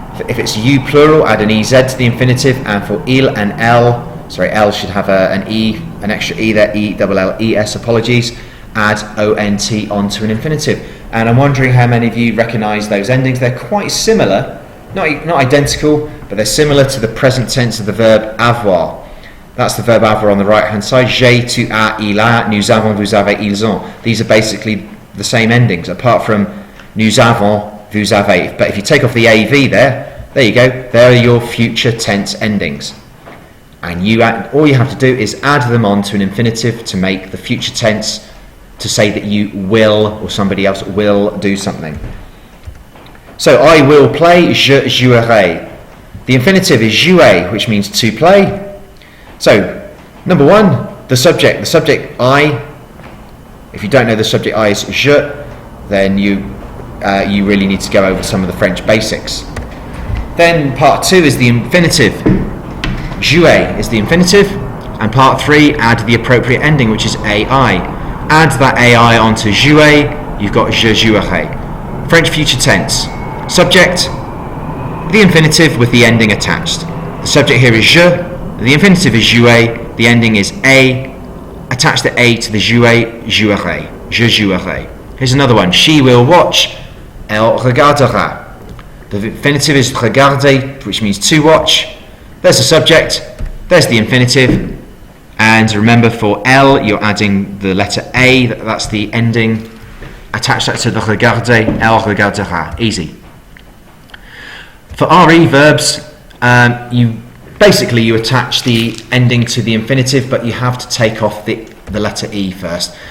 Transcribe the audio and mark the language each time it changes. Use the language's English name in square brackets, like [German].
[English] If it's you plural, add an ez to the infinitive. And for il and elle should have an e, an extra e there, e double l e s, apologies, add ont onto an infinitive. And I'm wondering how many of you recognise those endings. They're quite similar, not identical, but they're similar to the present tense of the verb avoir. That's the verb avoir on the right hand side. [French] J'ai, tu as, il a, nous avons, vous avez, ils ont. [English] These are basically the same endings, apart from nous avons, vous avez. But if you take off the AV there you go. There are your future tense endings. And all you have to do is add them on to an infinitive to make the future tense, to say that you will, or somebody else will do something. So I will play, [French] je jouerai. [English] The infinitive is jouer, which means to play. So, number 1, the subject. The subject I. If you don't know the subject I is je, then you really need to go over some of the French basics. Then part 2 is the infinitive. Jouer is the infinitive. And part 3, add the appropriate ending, which is ai. Add that ai onto jouer, you've got [French] je jouerai. [English] French future tense. Subject, the infinitive with the ending attached. The subject here is je, the infinitive is jouer, the ending is a. Attach the a to the jouer, [French] jouerai, je jouerai. [English] Here's another one. She will watch, [French] elle regardera. [English] The infinitive is regarder, which means to watch. There's the subject, there's the infinitive, and remember for elle, you're adding the letter a, that's the ending. Attach that to the regarder, [French] elle regardera. [English] Easy. For re verbs, you attach the ending to the infinitive, but you have to take off the letter e first.